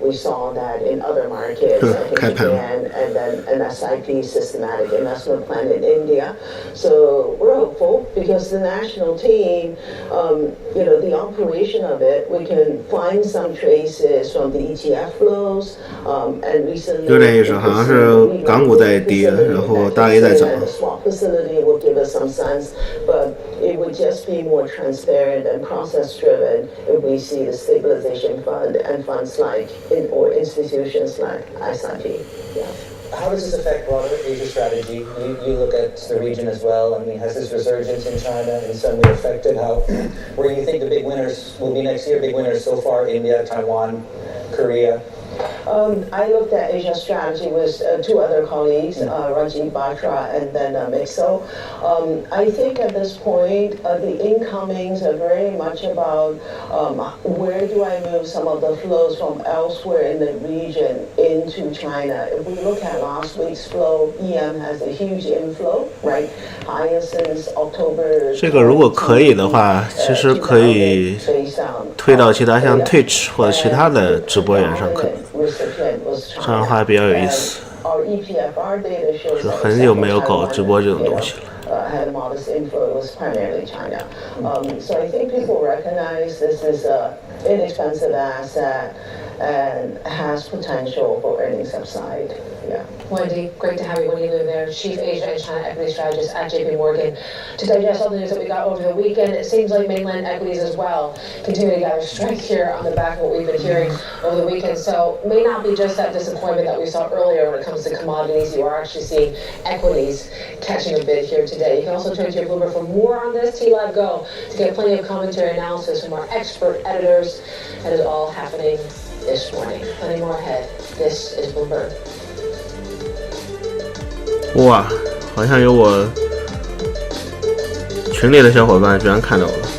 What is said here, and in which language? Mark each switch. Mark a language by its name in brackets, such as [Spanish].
[English] We saw that in other markets, I think Japan, and then an SIP, systematic investment plan in India. So we're hopeful because the national team, you know, the operation of it, we can find some traces from the ETF flows, and recently [Chinese] 有点意思，好像是港股在跌，然后大 A 在涨。 [English] swap facility will give us some sense, but it would just be more transparent and process driven if we see the stabilization fund and funds like or institutions like SIP. Yeah. How does this affect broader Asia strategy? You look at the region as well. I mean, has this resurgence in China in some way affected how, where you think the big winners will be next year? Big winners so far: India, Taiwan, Korea. I looked at Asia strategy with 2 other colleagues, Rajiv Batra and then Mixo. I think at this point, the incomings are very much about where do I move some of the flows from elsewhere in the region into China. If we look at last week's flow, EM has a huge inflow, right? Highest since October. [Chinese] 这个如果可以的话，其实可以推到其他像 Twitch 或者其他的直播源上，可能这样的话比较有意思。是很久没有搞直播这种东西了。 [English] had a modest inflow. It was primarily China. So I think people recognize this is an inexpensive asset and has potential for earnings upside. Yeah. Wendy, great to have you. Wendy Liu there, Chief Asia and China Equity Strategist at JP Morgan. To digest all the news that we got over the weekend, it seems like mainland equities as well continue to gather strength here on the back of what we've been hearing over the weekend. So it may not be just that disappointment that we saw earlier when it comes to commodities. You are actually seeing equities catching a bid here today. You can also turn to your Bloomberg for more on this. T-Live Go to get plenty of commentary analysis from our expert editors. That is all happening this morning. Plenty more ahead. This is Bloomberg. [Chinese] 哇，好像有我群里的小伙伴居然看到了。